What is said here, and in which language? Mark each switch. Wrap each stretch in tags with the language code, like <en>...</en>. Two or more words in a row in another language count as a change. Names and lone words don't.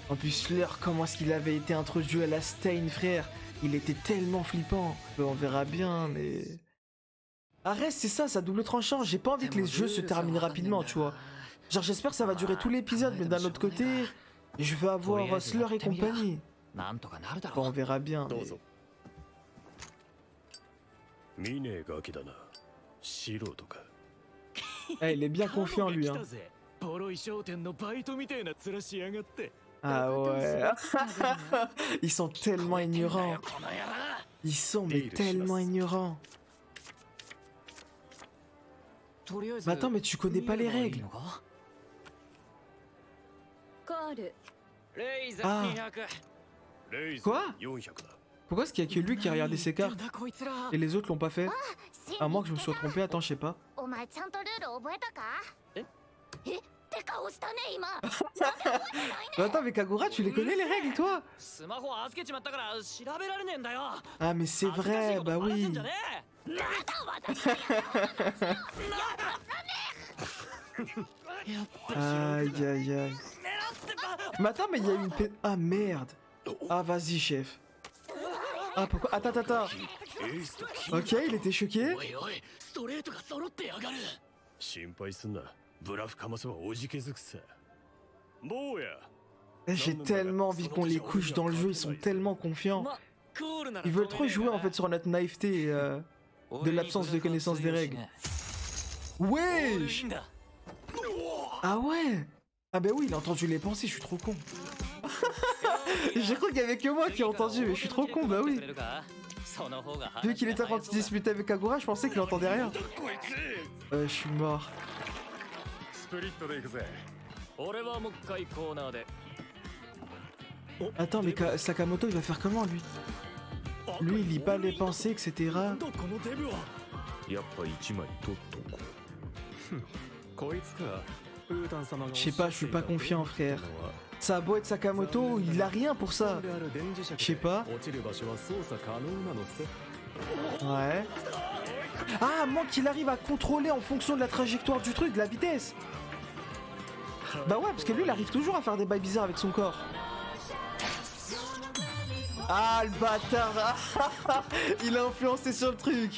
<fr>En plus, l'heure, comment est-ce qu'il avait été introduit à la Stein, frère? Il était tellement flippant. On verra bien, mais... Arrête, c'est ça double tranchant. J'ai pas envie que les jeux se terminent rapidement, tu vois. Genre, j'espère que ça va durer tout l'épisode, mais d'un autre côté, je veux avoir Slur et compagnie. Bon, on verra bien.</fr> <ja>どうぞ見ねえガキだな素人か</ja> <fr>Eh, il est bien confiant, lui, hein.</fr> <ja>ボロい商店のバイトみたいな面しやがって</ja> <fr>Ah ouais. Ils sont tellement ignorants. Ils sont mais tellement ignorants. Mais attends, mais tu connais pas les règles.</fr> <ja>コールレイザ Ah. 200 レイズ</ja> <fr>Quoi</fr> <ja>400だ</ja> <fr>Pourquoi est-ce qu'il y a que lui qui a regardé ses cartes</fr> <ja>こいつら</ja> <fr>et les autres l'ont pas fait? À moins que je me sois trompé, attends, je sais pas.</fr> <ja>お前ちゃんとルール覚えたかえって顔したね今</ja> <fr>Mais attends, mais Kagura, tu les connais les règles, toi?</fr> <ja>スマホ預けちまったから調べられねえんだよ</ja> <fr>Ah, mais c'est</fr> <ja>恥ずかしい</ja> <fr>vrai,</fr> <ja>こと</ja> <fr>bah</fr> <ja>バラせ</ja> <fr>oui.</fr> <ja>んじゃねえまた私がやっぱ</ja> <fr>Aïe, aïe, aïe. Mais attends, mais il y a une peine... Ah, merde. Ah, vas-y, chef. Ah, pourquoi? Attends, attends.</fr> <ja>エースとキン</ja> <fr>Ok, il était choqué.</fr> <ja>おいおいストレートが揃ってやがる心配すんなブラフかませばおじけづくさ坊や</ja> <fr>Eh, j'ai tellement envie qu'on les couche dans le jeu, ils sont tellement confiants.</fr> <ja>まクールなら</ja> <fr>Ils veulent trop jouer en fait sur notre naïveté et de l'absence de connaissance des règles. Wesh! Ah ouais! Ah bah oui, il a entendu les pensées, je suis trop con. J'ai cru qu'il y avait que moi qui ai entendu, mais je suis trop con, bah oui. Vu qu'il était en train de se disputer avec Kagura, je pensais qu'il entendait rien. Je suis mort.</fr> <ja>スプリットで行くぜ俺はもう一回コーナーで</ja> <fr>Attends, mais Sakamoto, il va faire comment lui? Lui, il lit pas les pensées, etc.</fr> <ja>このデブはやっぱ一枚取っとここいつかウータン様が</ja> <fr>Je sais pas, je suis pas confiant, frère. Ça a beau être Sakamoto, il a rien pour ça. Je sais pas.</fr> <ja>落ちる場所は操作可能なのさ</ja> <fr>Ouais. Ah, à moins qu'il arrive à contrôler en fonction de la trajectoire du truc, de la vitesse. Bah ouais, parce que lui, il arrive toujours à faire des bails bizarres avec son corps. Ah, le bâtard. Il a influencé sur le truc.</fr>